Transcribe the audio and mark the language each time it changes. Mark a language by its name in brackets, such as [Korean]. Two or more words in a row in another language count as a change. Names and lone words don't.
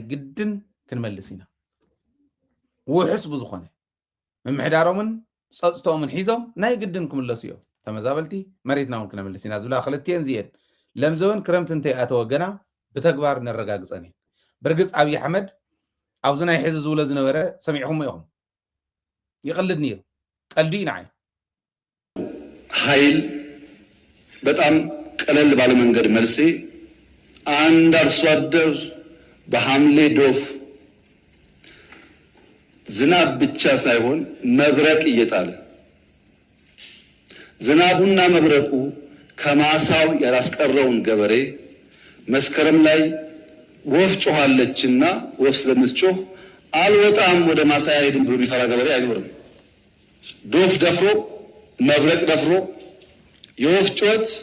[Tigrinya] ግድን ክንመልስ ኢና ውሕስ ብዝኾነ ምምሕዳሮምን ፀፅቶምን ሒዞም ናይ ግድን ክምለሱ እዮም ተመዛበልቲ መሬትና እውን ክነምልስ ኢና ዝብላ ክልቲአን እዚአን ለምዘበን ክረምቲ እንተይኣተወ ገና ብተግባር ነረጋግፀን እየን ብርግፅ ኣብይ ኣሕመድ ኣብዚ ናይ ሕዚ ዝብሎ ዝነበረ ሰሚዕኹም ኢኹም ይቕልድ ነይሩ ቀልዲ ንዓይ [Amharic] ኃይል በጣም ቀለል ባለ መንገድ መልሴ አንድ አርሶ አደር በሐምሌ ዶፍ ዝናብ ብቻ ሳይሆን መብረቅ እየጣለ ዝናቡና መብረቁ ከማሳው ያላስቀረውን ገበሬ መስከረም ላይ ወፍ ጮኻለችና ወፍ ስለምትጮህ አልወጣም ወደ ማሳ አይሄድም ብሎ የሚፈራ ገበሬ አይኖርም። ዶፍ ደፍሮ መብረቅ ደፍሮ የወፍ ጮት